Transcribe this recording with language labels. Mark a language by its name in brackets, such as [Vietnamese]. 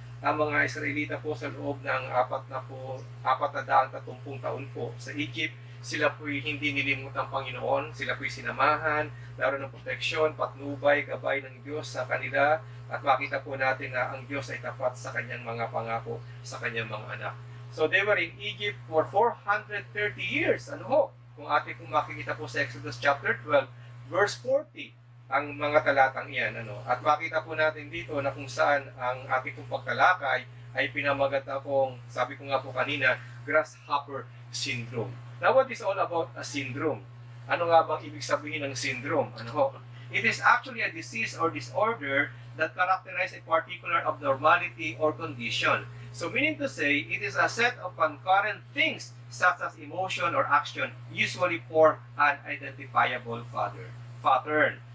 [Filipino] Ang mga Israelita po sa loob ng 430 taon po sa Egypt, sila po'y hindi nilimot ang Panginoon, sila po'y sinamahan, naroon ng proteksyon, patnubay, gabay ng Diyos sa kanila, at makita po natin na ang Diyos ay tapat sa kanyang mga pangako sa kanyang mga anak. [English] So they were in Egypt for 430 years. [Filipino] Ano ho? Kung ating makikita po sa Exodus chapter 12, verse 40, ang mga talatang iyan. At makita po natin dito na kung saan ang ating pong pagtalakay ay pinamagat akong, sabi ko nga po kanina, grasshopper syndrome. [English] Now, what is all about a syndrome? [Filipino] Ano nga bang ibig sabihin ng syndrome? Ano ho? [English] It is actually a disease or disorder that characterizes a particular abnormality or condition. So meaning to say, it is a set of concurrent things such as emotion or action, usually for an identifiable pattern.